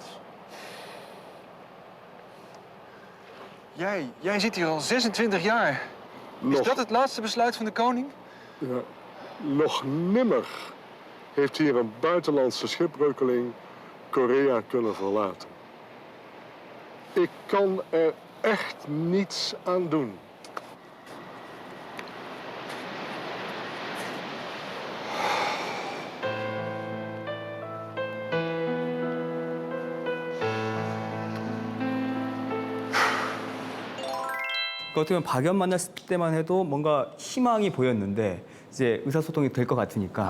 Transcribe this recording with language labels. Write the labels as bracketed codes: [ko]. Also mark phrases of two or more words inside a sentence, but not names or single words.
[nl] Jij zit hier al 26 jaar. Is dat het laatste besluit van de koning? Ja, nog nimmer heeft hier een buitenlandse schipbreukeling Korea kunnen verlaten. Ik kan er echt niets aan doen. [ko] 그 어떻게 보면 박연 만났을 때만 해도 뭔가 희망이 보였는데 이제 의사소통이 될 것 같으니까.